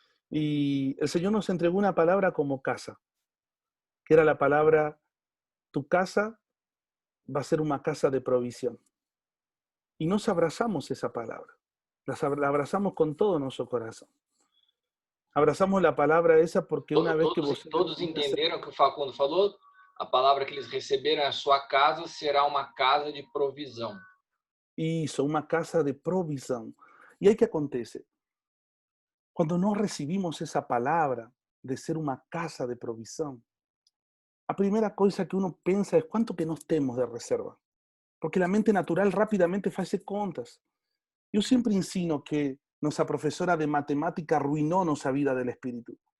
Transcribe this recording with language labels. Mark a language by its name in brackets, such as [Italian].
[Spanish] Y el Señor nos entregó una palabra como casa, que era la palabra, tu casa va a ser una casa de provisión. Y nos abrazamos esa palabra. La abrazamos con todo nuestro corazón. Abrazamos la palabra esa porque una vez que vos... [Portuguese] Todos entenderam que o Facundo falou? A palavra que eles receberam, a sua casa será uma casa de provisão. [Spanish] Hizo una casa de provisión. ¿Y ahí qué acontece? Cuando no recibimos esa palabra de ser una casa de provisión, la primera cosa que uno piensa es cuánto que nos tenemos de reserva. Porque la mente natural rápidamente hace cuentas. Yo siempre ensino que nuestra profesora de matemática arruinó nuestra vida del espíritu.